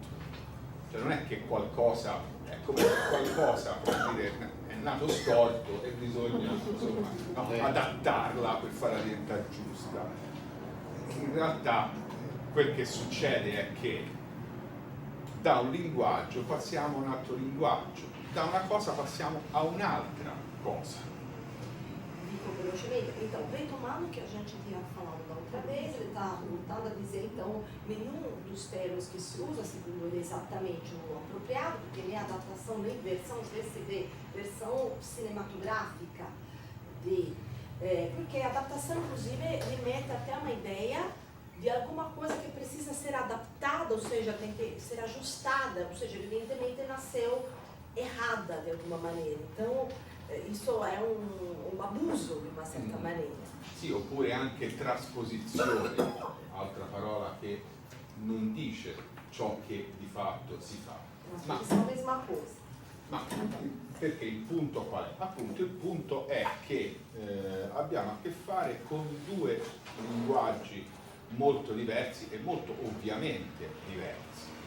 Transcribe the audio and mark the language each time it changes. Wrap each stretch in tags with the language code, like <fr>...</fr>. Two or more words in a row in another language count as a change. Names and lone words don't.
<it>Cioè non è che qualcosa, è come se qualcosa, per dire, è nato storto e bisogna insomma, no, adattarla per farla diventare giusta. In realtà quel che succede è che da un linguaggio passiamo a un altro linguaggio, da una cosa passiamo a un'altra cosa. Dico velocemente,</it> <pt>então, retomando o que a gente tinha falado da outra vez, ele está voltando a dizer, então, nenhum dos termos que se usa, segundo ele, exatamente o apropriado, porque nem adaptação, nem versão, às vezes se vê versão cinematográfica porque a adaptação, inclusive, remete até a uma ideia de alguma coisa que precisa ser adaptada, ou seja, tem que ser ajustada, ou seja, evidentemente nasceu errada de alguma maneira. Então, isso</pt> <it>è un abuso di una certa maniera. Sì, oppure anche trasposizione, altra parola che non dice ciò che di fatto si fa. Ma sono la stessa cosa. Ma perché il punto qual è? Appunto il punto è che abbiamo a che fare con due linguaggi molto diversi e molto ovviamente diversi.</it>